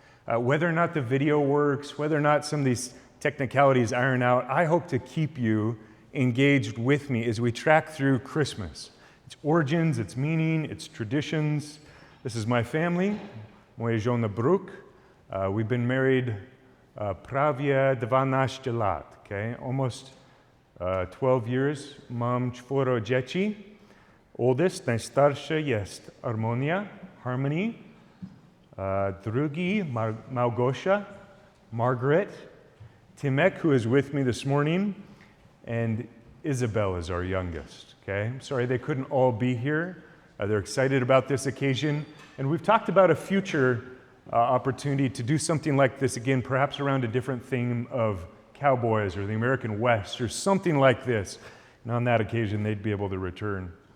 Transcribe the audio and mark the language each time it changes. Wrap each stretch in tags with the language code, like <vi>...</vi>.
<en>Whether or not the video works, whether or not some of these technicalities iron out, I hope to keep you engaged with me as we track through Christmas. Its origins, its meaning, its traditions. This is my family,</en> <pl>moja żona</pl> <en>Brooke. We've been married</en> <pl>prawie 12 lat,</pl> <en>okay? Almost 12 years.</en> <pl>Mam 4 dzieci.</pl> <en>Oldest,</en> <pl>najstarszy jest</pl> <en>Harmony.</en> <pl>Drugi, Małgosia, Margaret.</pl> <en>Timek, who is with me this morning, and Isabel is our youngest, okay? I'm sorry they couldn't all be here. They're excited about this occasion, and we've talked about a future opportunity to do something like this again, perhaps around a different theme of cowboys or the American West or something like this, and on that occasion they'd be able to return.</en>